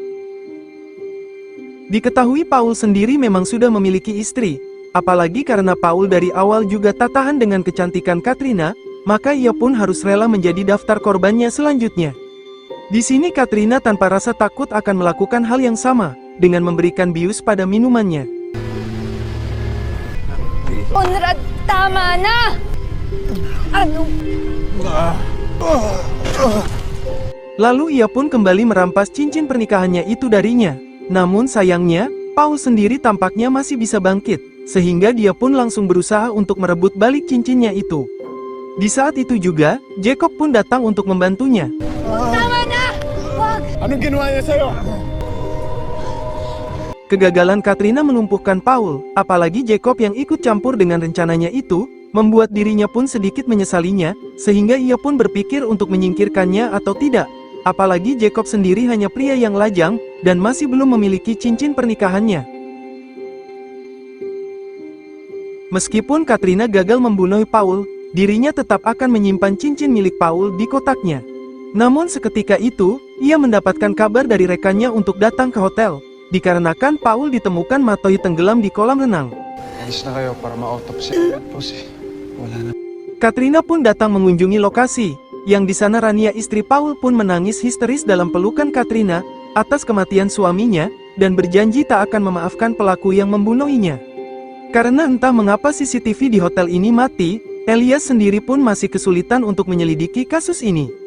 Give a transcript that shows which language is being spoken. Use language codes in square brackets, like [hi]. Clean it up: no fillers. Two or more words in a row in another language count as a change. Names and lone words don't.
[id] Diketahui Paul sendiri memang sudah memiliki istri, apalagi karena Paul dari awal juga tak tahan dengan kecantikan Katrina, maka ia pun harus rela menjadi daftar korbannya selanjutnya. Di sini Katrina tanpa rasa takut akan melakukan hal yang sama, dengan memberikan bius pada minumannya. [tl] Conrad, tama na! Ano? [id] Lalu ia pun kembali merampas cincin pernikahannya itu darinya. Namun sayangnya, Paul sendiri tampaknya masih bisa bangkit, sehingga dia pun langsung berusaha untuk merebut balik cincinnya itu. Di saat itu juga, Jacob pun datang untuk membantunya. [tl] Tama na! Wag! Anong ginawa niya sa'yo? [id] Kegagalan Katrina melumpuhkan Paul, apalagi Jacob yang ikut campur dengan rencananya itu, membuat dirinya pun sedikit menyesalinya, sehingga ia pun berpikir untuk menyingkirkannya atau tidak. Apalagi Jacob sendiri hanya pria yang lajang, dan masih belum memiliki cincin pernikahannya. Meskipun Katrina gagal membunuh Paul, dirinya tetap akan menyimpan cincin milik Paul di kotaknya. Namun seketika itu, ia mendapatkan kabar dari rekannya untuk datang ke hotel, dikarenakan Paul ditemukan matoi tenggelam di kolam renang. [tl] Alis na kayo para ma-autopsy. Wala na. [id] Katrina pun datang mengunjungi lokasi, yang di sana Rania istri Paul pun menangis histeris dalam pelukan Katrina, atas kematian suaminya, dan berjanji tak akan memaafkan pelaku yang membunuhinya. Karena entah mengapa CCTV di hotel ini mati, Elias sendiri pun masih kesulitan untuk menyelidiki kasus ini.